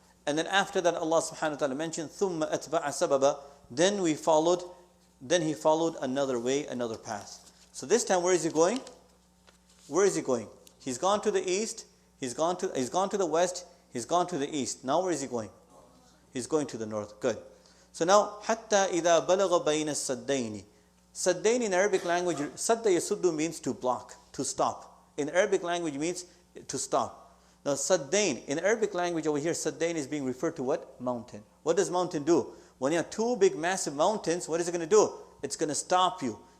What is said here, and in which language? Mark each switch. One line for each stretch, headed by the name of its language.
English: And then after that, Allah subhanahu wa ta'ala mentioned,
Arabic: ثُمَّ أَتْبَعَ سَبَبًا,
English: then he followed another way, another path. So this time, where is he going? Where is he going? He's gone to the east, he's gone to the west, he's gone to the east. Now where is he going? He's going to the north. Good. So now,
Arabic: حَتَّى إِذَا بَلَغَ بَيْنَ السَّدَّيْنِ.
English: Saddain in Arabic language, sadda yasuddu means to block, to stop. In Arabic language means to stop. Now saddain, in Arabic language over here, saddain is being referred to what? Mountain. What does mountain do? When you have two big massive mountains, what is it going to do? It's going to stop you.